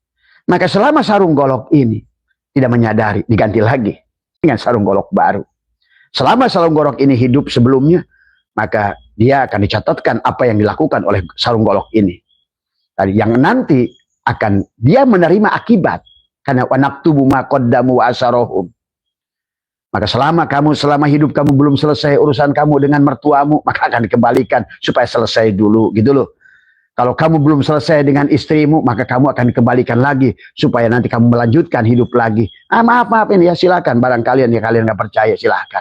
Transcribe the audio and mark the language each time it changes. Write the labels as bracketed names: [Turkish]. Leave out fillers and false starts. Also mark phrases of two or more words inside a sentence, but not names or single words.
[Indonesian] Maka selama sarung golok ini tidak menyadari, diganti lagi dengan sarung golok baru. Selama sarung golok ini hidup sebelumnya, maka dia akan dicatatkan apa yang dilakukan oleh sarung golok ini. Tadi yang nanti akan dia menerima akibat. [Arabic] Karena ونكتب ما قدموا وآثارهم. [Indonesian] Maka selama hidup kamu belum selesai urusan kamu dengan mertuamu, maka akan dikembalikan supaya selesai dulu, gitu loh. Kalau kamu belum selesai dengan istrimu, maka kamu akan dikembalikan lagi supaya nanti kamu melanjutkan hidup lagi. Maaf ini ya silakan, barang kalian nggak percaya silakan.